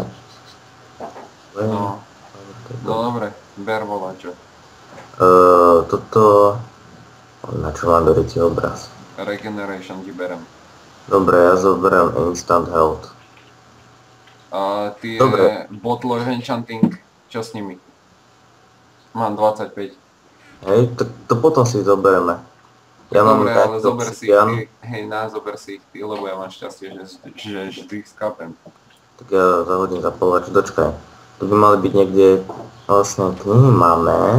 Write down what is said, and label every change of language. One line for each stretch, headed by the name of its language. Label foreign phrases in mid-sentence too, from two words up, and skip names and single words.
Slovak: No, dobre, ber volačo. Toto... Na čo mám berieť obraz? Regeneration ti berem. Dobre, ja zoberiem Instant Health. Tie Dobre. Bottle of Enchanting, čo s nimi? Mám 25. Hej, to potom si zoberieme. Ja Dobre, mám ale zober si ich obsidian, ty, zober si ich ty, lebo ja mám šťastie, že vždy skapem. tak ja zahodím zapalovač. Dočkaj. Tu by mali byť niekde... Vlastne knihy máme.